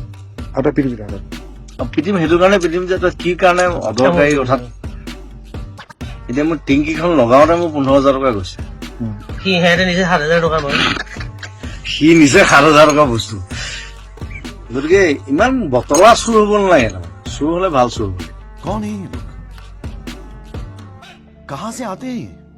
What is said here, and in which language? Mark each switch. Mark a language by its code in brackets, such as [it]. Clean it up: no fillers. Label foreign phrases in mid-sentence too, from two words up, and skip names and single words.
[as] পিটিম সেইটো কাৰণে পিটিম যে তই কি কাৰণে অদৰকাৰী কথাত। এতিয়া মই টেংকিখন লগাওতে মোৰ 15,000 টকা গৈছে। সি নিছে 7,000 টকা নহয়। সি নিছে 7,000 টকা বস্তু। গতিকে ইমান বতলা চুৰ হব নালাগে, চুৰ হলে ভাল চুৰ হব। [hi] कौन है ये लोग? कहां से आते हैं?